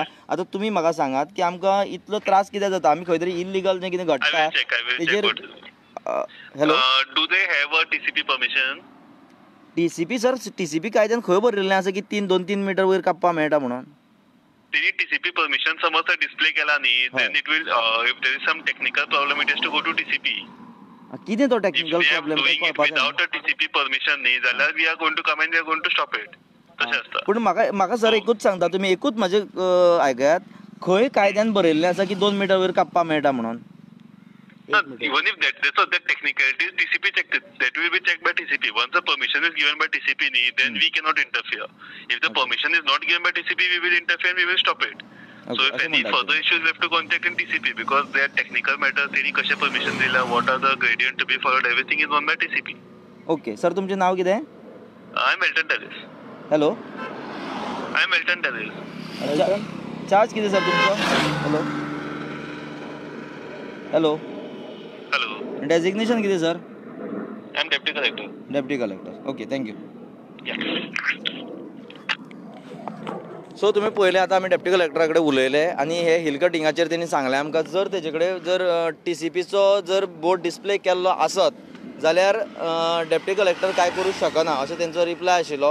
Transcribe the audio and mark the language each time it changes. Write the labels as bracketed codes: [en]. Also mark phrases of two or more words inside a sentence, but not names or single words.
[kok] आतां तुमी म्हाका सांगात की आमकां इतलो त्रास कित्याक जाता? आमी खंय तरी इल्लिगल जें कितें घडटा तेजेर. हॅलो, [en] Do they have a TCP permission? [kok] टीसीपी सर, टीसीपी कायद्यान खंय बरयल्लें आसा की 2-3 मिटर वयर कापपा मेळटा म्हणून? तेणी टीसीपी परमिशन समज डिस्प्ले केला न्ही, [en] Then it will if there is some technical problem it has to go to TCP. [kok] कितें तो [en] If टेक्निकल we are प्रॉब्लेम doing it without a TCP permission [kok] न्ही जाल्यार [en] we are going to come and we are going to stop it. [kok] तशें आसता. पूण म्हाका सर एकूच सांगता तुमी, एकूच म्हाजे आयकयात, खंय कायद्यान बरयल्लें आसा की 2 मिटर वयर कापपा मेळटा म्हणून? [en] Even if that's the technicalities, TCP checked it. That will be checked by TCP. Once the permission is given by TCP, then we cannot interfere. If the permission is not given by TCP, we will interfere and we will stop it. So if any further issues, we have to contact in TCP because they are technical matters. Any कशे permission दिला, what are the gradient to be followed, everything is done by TCP. [kok] ओके सर, तुमचें नाव कितें? [en] I am Elton Dallas. हॅलो, I am Elton Dallas. [kok] चार्ज कितें सर तुमचो? [en] hello hello, Hello. [kok] डेजिग्नेशन कितें सर? [en] I am deputy collector. Deputy collector. OK, thank you. Yeah. [kok] सो तुमी पयलें आतां आमी डेप्युटी कलेक्टरा कडेन उलयले आनी हे हिल कटिंगाचेर तेणी सांगलें आमकां जर तेजे कडेन जर टीसीपीचो जर बोर्ड डिस्प्ले केल्लो आसत जाल्यार [en] deputy collector [kok] कांय करूंक शकना अशें तेंचो रिप्लाय आशिल्लो.